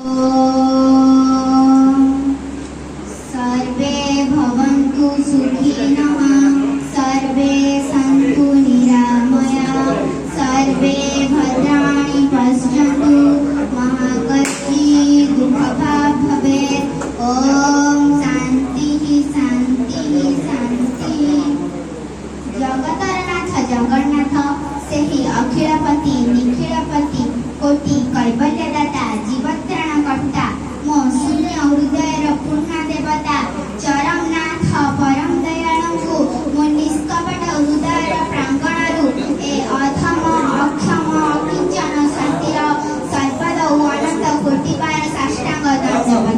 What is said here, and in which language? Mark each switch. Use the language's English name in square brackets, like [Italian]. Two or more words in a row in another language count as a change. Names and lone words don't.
[Sanskrit] सर्वे भवन्तु सुखिनः सर्वे सन्तु निरामया सर्वे भद्राणि पश्यन्तु मा कश्चित् दुःखभाग् भवेत्। ॐ शान्तिः शान्तिः शान्तिः। [Odia] जगतरनाथ जगन्नाथ ସେହି ଅଖିଳପତି ନିଖିଳପତି କୋଟି କୈବଲ୍ୟଦାତା ଜୀବତ୍ରାଣକର୍ତ୍ତା ମୋ ଶୂନ୍ୟ ହୃଦୟର ପୂର୍ଣ୍ଣ ଦେବତା ଚରମନାଥ ପରମ ଦୟାଳୁଙ୍କୁ ମୋ ନିଷ୍କପଟ ହୃଦୟର ପ୍ରାଙ୍ଗଣରୁ ଏ ଅଧମ ଅକ୍ଷମ ଅକିଞ୍ଚନ ଶାନ୍ତିର ସର୍ବଦ ଓ ଅନନ୍ତ କୋଟିବାର ସାଷ୍ଟାଙ୍ଗ ଦଣ୍ଡବତ।